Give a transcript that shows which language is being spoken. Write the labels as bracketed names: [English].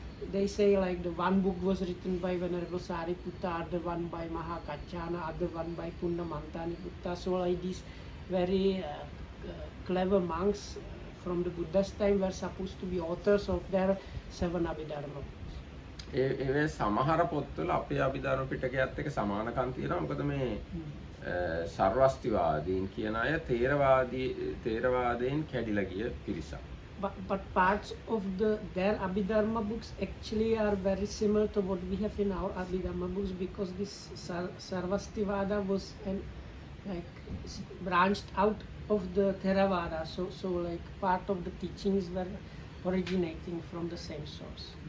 [English] They say like the one book was written by Venerable Sariputta, other one by Mahakachana, other one by Punna Mantaniputta. So like these very clever monks from the Buddha's time were supposed to be authors of their 7 Abhidharma books. [Sinhala] ඒ සමහර පොත්වල අපේ අභිධර්ම පිටකයත් එක්ක සමානකම් තියෙනවා. මොකද මේ සර්වස්තිවාදීන් කියන අය තේරවාදයෙන් කැඩිලා ගිය පිරිසක්. [English] But parts of their Abhidharma books actually are very similar to what we have in our Abhidharma books, because this Sarvastivada was like branched out of the Theravada. So like part of the teachings were originating from the same source.